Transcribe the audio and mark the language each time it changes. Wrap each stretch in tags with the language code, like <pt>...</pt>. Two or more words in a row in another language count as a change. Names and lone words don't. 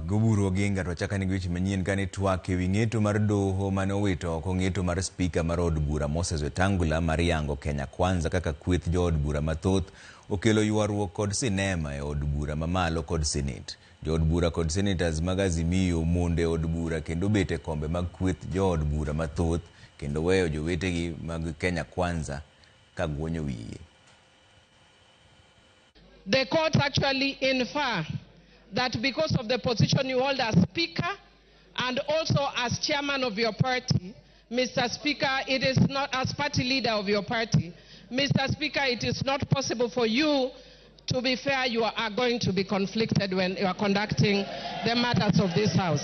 <luo>Goburu Oginga to chaka ni gwichi manyien kane twak ewi ng'eto mar doho mane owito oko ng'eto mar spika mar od bura Moses Wetangula mar yango Kenya Kwanza kaka kweth jo od bura mathoth okelo ywaruok kod sinema e od bura mamalo kod senate. Jo od bura kod senators mag Azimio monde od bura kendo bete kombe mag kweth jo od bura mathoth kendo weyo jowetegi mag Kenya Kwanza ka gwonyo wiye.</luo> <en>The court actually infer that because of the position you hold as Speaker and also as Chairman of your party, Mr. Speaker, it is not, as party leader of your party, Mr. Speaker, it is not possible for you, to be fair, you are going to be conflicted when you are conducting the matters of this House.</en>